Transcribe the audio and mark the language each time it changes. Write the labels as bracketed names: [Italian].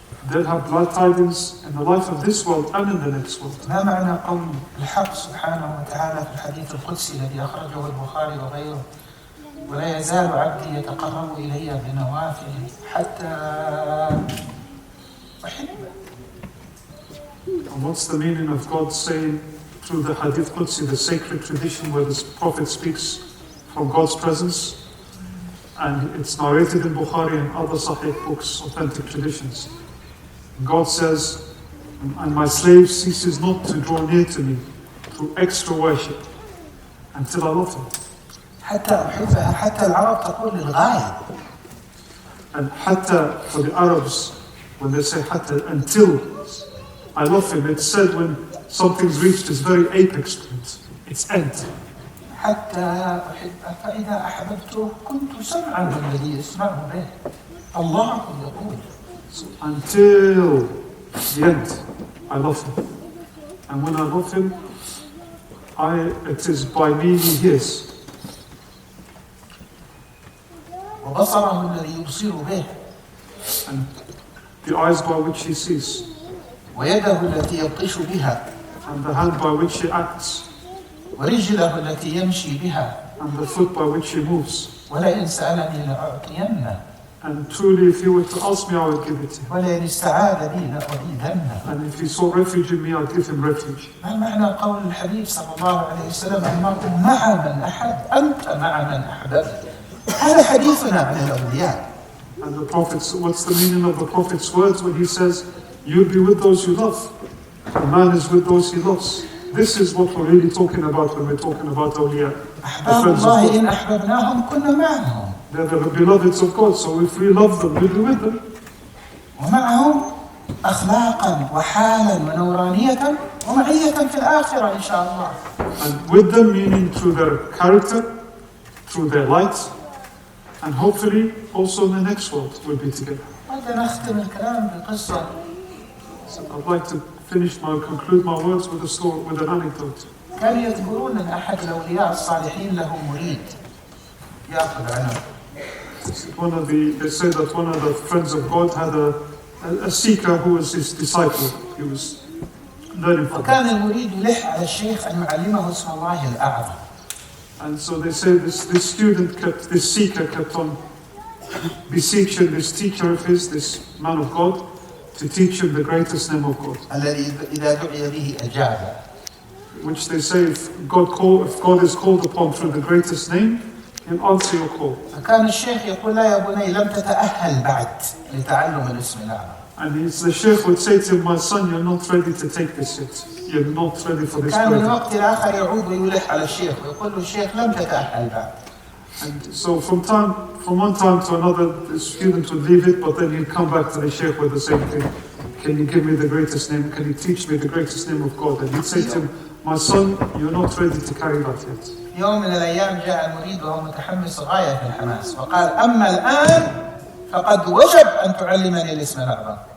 [English] They'll have glad tidings in the life of this world and in the next world. [Arabic] ما معنى قول الحق سبحانه وتعالى في الحديث القدسي الذي أخرجه البخاري وغيره ولا يزال عبدي يتقرب إلي بنوافل حتى أحبه. [English] And what's the meaning of God saying through the Hadith Qudsi, the sacred tradition where the Prophet speaks from God's presence, and it's narrated in Bukhari and other Sahih books, authentic traditions. God says, and my slave ceases not to draw near to me through extra worship until I love him. [Arabic] حتى أحبها حتى العرب تقول للغاية. [English] And hatta for the Arabs, when they say hatta, until I love him, it's said when something's reached its very apex point, its end. [Arabic] حتى أحبه فإذا أحببته كنت سمعه الذي يسمعه به. الله يقول. [English] So until the end, I love him. And when I love him, it is by me he hears. [Arabic] وبصره الذي يبصر به. [English] And the eyes by which he sees. [Arabic] ويده التي يبطش بها. [English] And the hand by which he acts. [Arabic] ورجله التي يمشي بها. [English] And the foot by which he moves. [Arabic] ولئن سألني لأعطينه. [English] And truly, if he were to ask me, I would give it to him. [Arabic] ولئن استعاذ بي لأعيذنه. [English] And if he sought refuge in me, I'd give him refuge. [Arabic] ما معنى قول الحبيب صلى الله عليه وسلم المرء مع من أحب أنت مع من أحببت. هذا حديثنا عن الأولياء. [English] And the Prophet's, what's the meaning of the Prophet's words when he says, you'll be with those you love. A man is with those he loves. This is what we're really talking about when we're talking about awliya. [Arabic] أحباب الله إن أحببناهم كنا معهم. [English] They're the beloveds of God, so if we love them, we'll be with them. [Arabic] ومعهم أخلاقا وحالا ونورانية ومعية في الآخرة إن شاء الله. [English] And with them, meaning through their character, through their light, and hopefully also in the next world we'll be together. [Arabic] نختم الكلام بقصة. [English] So I'd like to conclude my words with a story, with an anecdote. [Arabic] كانوا يذكرون أن أحد الأولياء الصالحين له مريد يأخذ عنه. [English] They say that one of the friends of God had a seeker who was his disciple. He was learning from him. [Arabic] وكان المريد يلح على الشيخ أن يعلمه اسم الله الأعظم. [English] And so they say this seeker kept on beseeching this teacher of his, this man of God, to teach him the greatest name of God. [Arabic] الذي إذا دعي به أجاب. [English] Which they say if God is called upon through the greatest name, he'll answer your call. [Arabic] فكان الشيخ يقول لا يا بني لم تتأهل بعد لتعلم الاسم الأعظم. [English] And the Sheikh would say to him, my son, you're not ready to take this yet. You're not ready for this. [Arabic] كان من وقت لآخر يعود ويلح على الشيخ ويقول له الشيخ لم تتأهل بعد. [English] And so from one time to another, the student would leave it, but then he'd come back to the Sheikh with the same thing. Can you give me the greatest name? Can you teach me the greatest name of God? And he'd say to him, my son, you're not ready to carry that yet. [Arabic] يوم من الأيام جاء المريد وهو متحمس غاية في الحماس وقال أما الآن فقد وجب أن تعلمني الاسم الأعظم.